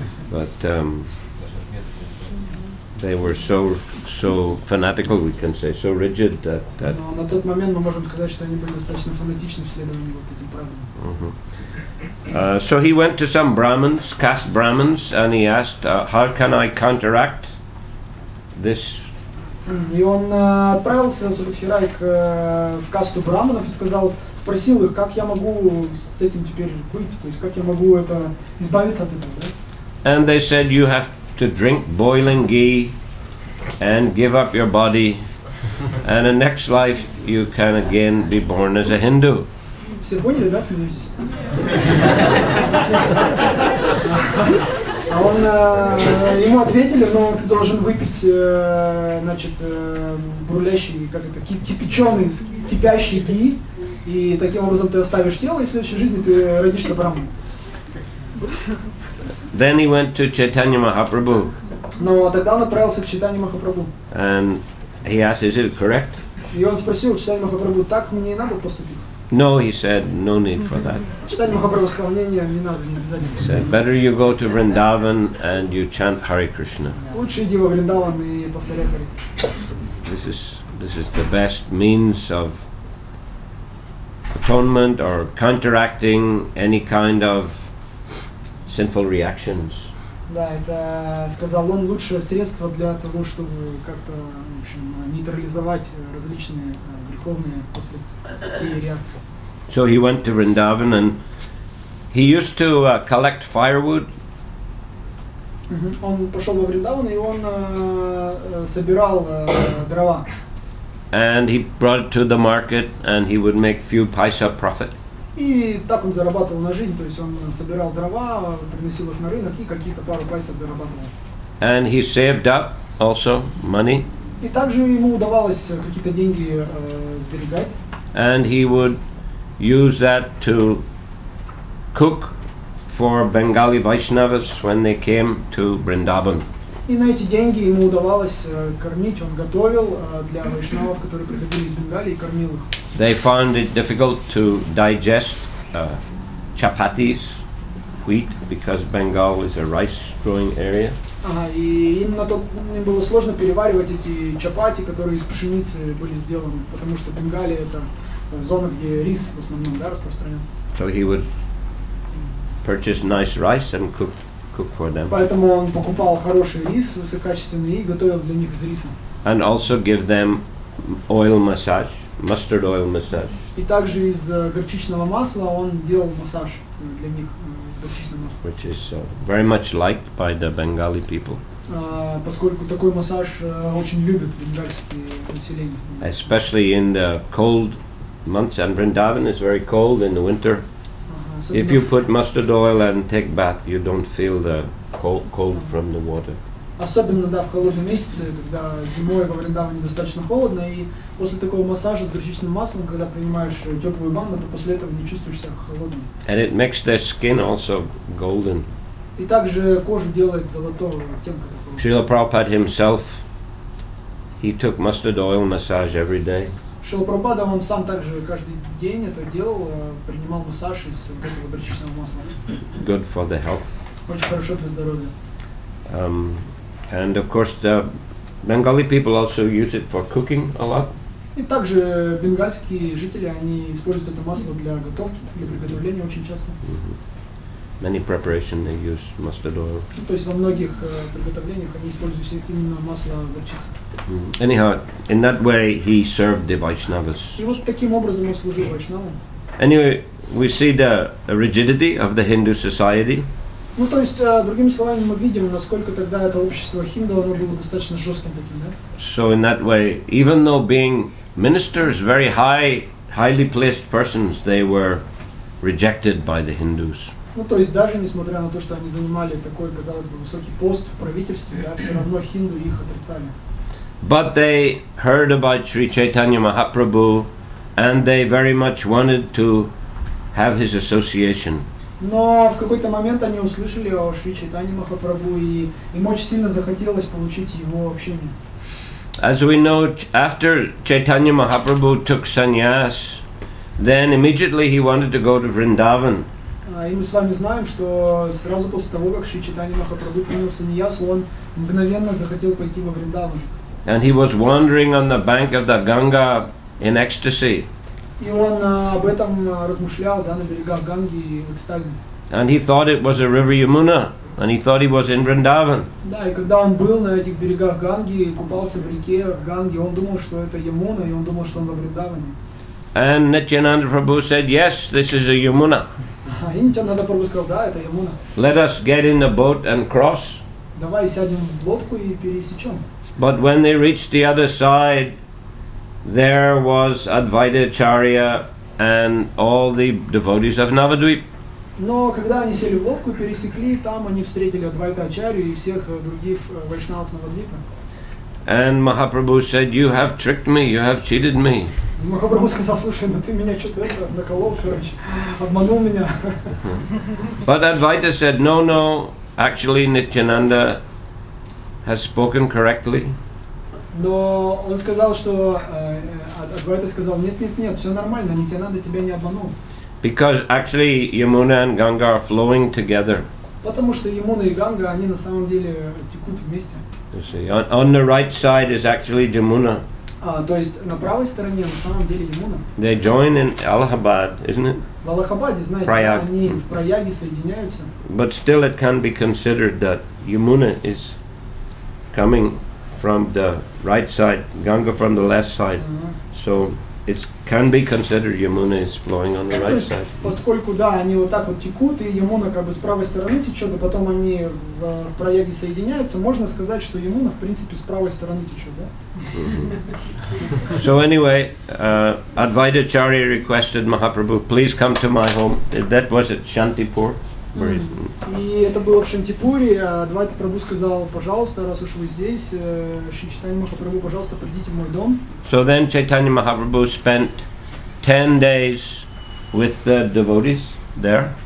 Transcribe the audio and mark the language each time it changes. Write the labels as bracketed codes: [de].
[en] But they were so fanatical, we can say, so rigid that. [ru] Но на тот момент мы можем сказать, что они были достаточно фанатичны в следовании вот этим правилам. [en] So he went to some Brahmins, caste Brahmins, and he asked, "How can I counteract this?" [ru] И он отправился Субудхи Рай в касту браманов и спросил их, как я могу с этим теперь быть, то есть как я могу это избавиться от этого, да? [en] And they said, "You have to drink boiling ghee and give up your body, and in next life you can again be born as a Hindu." [ru] Все поняли, да, смеетесь? А он, ему ответили, но ты должен выпить, значит, бурлящий, как это, кипяченый, кипящий ги, и таким образом ты оставишь тело, и в следующей жизни ты родишься браманом. [en] Then he went to Chaitanya Mahaprabhu. [ru] Но тогда он отправился к Чайтанье Махапрабху. [en] And he asked, "Is it correct?" [ru] И он спросил Чайтанье Махапрабху, так мне и надо поступить? [en] No, he said, "No need for that." [ru] Чайтанье Махапрабху сказал, не надо, не обязательно. [en] He said, "Better you go to Vrindavan and you chant Hare Krishna." [ru] Лучше иди во Вриндаван и повторяй Харе. [en] This is the best means of atonement or counteracting any kind of sinful reactions. [ru] Да, это, сказал он, лучшее средство для того, чтобы как-то, в общем, нейтрализовать различные греховные последствия и реакции. [en] So he went to Vrindavan and he used to collect firewood. [ru] Он пошел во Вриндаван и он собирал дрова. [en] And he brought it to the market and he would make few paisa profit. [ru] И так он зарабатывал на жизнь, то есть он собирал дрова, приносил их на рынок и какие-то пару пайсов зарабатывал. [en] And he saved up also money. [ru] И также ему удавалось какие-то деньги сберегать. [en] And he would use that to cook for Bengali Vaishnavas when they came to Vrindavan. [ru] И на эти деньги ему удавалось кормить, он готовил для вайшнавов, которые приходили из Бенгалии, и кормил их. [en] They found it difficult to digest chapatis, wheat, because Bengal is a rice-growing area. [ru] И им было сложно переваривать эти чапати, которые из пшеницы были сделаны, потому что Бенгалия это зона, где рис в основном, да, распространен. [en] So he would purchase nice rice and cook for them. [ru] Поэтому он покупал хороший рис, высококачественный, и готовил для них из риса. [en] And also give them oil massage, mustard oil massage. [ru] И также из горчичного масла он делал массаж для них из горчичного масла. [en] Which is very much liked by the Bengali people. [ru] Поскольку такой массаж очень любят бенгальские население. [en] Especially in the cold months, and Vrindavan is very cold in the winter. If you put mustard oil and take bath, you don't feel the cold from the water. [ru] Особенно, да, в холодные месяцы, когда зимой во Вриндаване достаточно холодно, и после такого массажа с горчичным маслом, когда принимаешь теплую ванну, то после этого не чувствуешь себя холодным. [en] And it makes their skin also golden. [ru] И также кожу делает золотого оттенка такого. [en] Шрила Prabhupada himself, he took mustard oil massage every day. [ru] Шрила Прабхупада, он сам также каждый день это делал, принимал массаж из вот этого горчичного масла. [en] Good for the health. [ru] Очень хорошо для здоровья. [en] And of course the Bengali people also use it for cooking a lot. [ru] И также бенгальские жители, они используют это масло для готовки, для приготовления очень часто. [en] Many preparation they use mustard oil. [ru] То есть во многих приготовлениях они используют именно масло горчицы. [en] Anyhow, in that way he served the Vaishnavas. [ru] И вот таким образом он служил вайшнавам. [en] Anyway, we see the rigidity of the Hindu society. [ru] Ну, то есть, другими словами, мы видим, насколько тогда это общество хинду, оно было достаточно жестким таким, да? [en] So in that way, even though being ministers, very highly placed persons, they were rejected by the Hindus. [ru] Ну, то есть, даже несмотря на то, что они занимали такой, казалось бы, высокий пост в правительстве, да, все равно хинду их отрицали. [en] But they heard about Sri Chaitanya Mahaprabhu, and they very much wanted to have his association. [ru] Но в какой-то момент они услышали о Шри Чайтанье Махапрабху, и им очень сильно захотелось получить его общение. [en] As we know, after Chaitanya Mahaprabhu took sannyas, then immediately he wanted to go to Vrindavan. [ru] И мы с вами знаем, что сразу после того, как Шри Чайтанье Махапрабху принял саньясу, он мгновенно захотел пойти во Вриндаван. [en] And he was wandering on the bank of the Ganga in ecstasy. [ru] И он об этом размышлял, да, на берегах Ганги в экстазе. [en] And he thought it was a river Yamuna, and he thought he was in Vrindavan. [ru] Да, и когда он был на этих берегах Ганги, купался в реке в Ганге, он думал, что это Ямуна, и он думал, что он во Вриндаване. [en] And Nityananda Prabhu said, yes, this is a Yamuna. [ru] И Нитянанда Прабху сказал, да, это Ямуна. [en] Let us get in the boat and cross. [ru] Давай сядем в лодку и пересечем. [en] But when they reached the other side, there was Advaita Acharya and all the devotees of Navadvip. [ru] Но когда они сели в лодку и пересекли, там они встретили Адвайта Ачарью и всех других вайшнавов Навадвипа. [en] And Mahaprabhu said, you have tricked me, you have cheated me. [ru] И Махапрабху сказал, слушай, ну ты меня что-то наколол, короче, обманул меня. [en] But Advaita said, no, no, actually Nityananda has spoken correctly. [ru] Но он сказал, что Адвайта сказал, нет, все нормально, Нитянанда тебя не обманул. [en] Because actually Yamuna and Ganga are flowing together. [ru] Потому что Ямуна и Ганга, они на самом деле текут вместе. [en] You see, on the right side is actually Jamuna. [ru] То есть на правой стороне на самом деле Ямуна. [en] They join in Allahabad, isn't it? [ru] В Аллахабаде, знаете, они в Праяге соединяются. [en] But still it can be considered that Yamuna is coming from the right side, Ganga from the left side. So it can be considered Yamuna is flowing on the right side. [ru] Поскольку, да, они вот так вот текут, и Ямуна как бы с правой стороны течет, а потом они в Праяге соединяются, можно сказать, что Ямуна, в принципе, с правой стороны течет, да? [en] So anyway, Advaita Acharya requested Mahaprabhu, please come to my home. That was at Shantipur. [ru] И это было в Шантипуре, а Адвайта Прабху сказал, пожалуйста, раз уж вы здесь, Шри Чайтанья Махапрабху, пожалуйста, придите в мой дом. [en] So then Chaitanya Mahaprabhu spent 10 days with the devotees there.